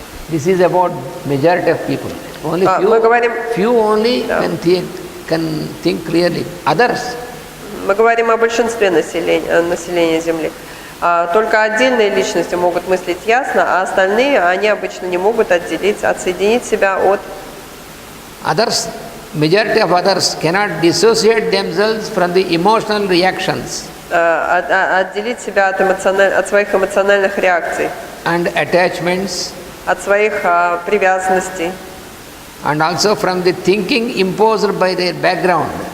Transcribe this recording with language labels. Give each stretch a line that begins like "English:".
English: This is about majority of people. Only few only can think clearly. Others.
Russian: Мы говорим о большинстве населения Земли. Только отдельные личности могут мыслить ясно, а остальные, они обычно не могут отсоединить себя от...
English: Others, majority of others cannot dissociate themselves from the emotional reactions
Russian: отделить себя от своих эмоциональных реакций,
English: and attachments,
Russian: от своих привязанностей,
English: and also from the thinking imposed by their background.